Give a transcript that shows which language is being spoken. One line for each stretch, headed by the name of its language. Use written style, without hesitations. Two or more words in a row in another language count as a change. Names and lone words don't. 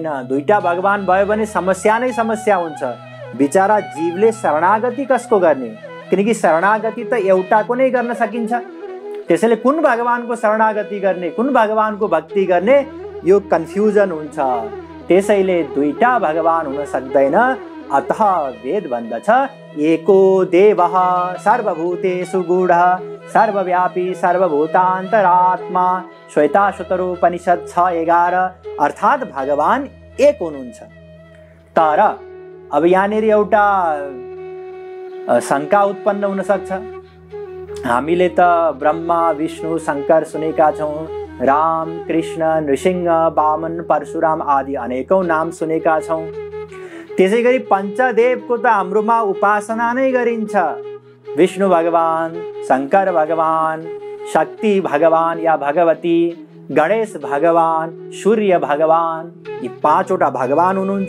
Nepali: दुईटा भगवान भयो भने समस्या नै समस्या हुन्छ। बिचारा जीवले शरणागति कसको गर्ने? किनकि शरणागति त एउटाको नै गर्न सकिन्छ। त्यसैले कुन भगवानको शरणागति गर्ने, कुन भगवानको भक्ति गर्ने, यो कन्फ्युजन हुन्छ। त्यसैले दुईटा भगवान हुन सक्दैन। अतः वेद भन्दछ
Sanskrit: एको देवः सर्वभूतेषु गूढः सर्वव्यापी सर्वभूतान्तरात्मा।
Nepali: श्वेताश्वतरोपनिषद 6:11। अर्थात् भगवान एक हुनुहुन्छ। तर अब यहाँनिर एउटा शङ्का उत्पन्न हुन सक्छ। हामीले त ब्रह्मा, विष्णु, शङ्कर सुनेका छौँ, राम, कृष्ण, नृसिंह, वामन, परशुराम आदि अनेकौं नाम सुनेका छौँ। त्यसै गरी पञ्चदेवको त हाम्रोमा उपासना नै गरिन्छ। विष्णु भगवान, शङ्कर भगवान, शक्ति भगवान या भगवती, गणेश भगवान, सूर्य भगवान, यी 5वटा भगवान हुनुहुन्छ।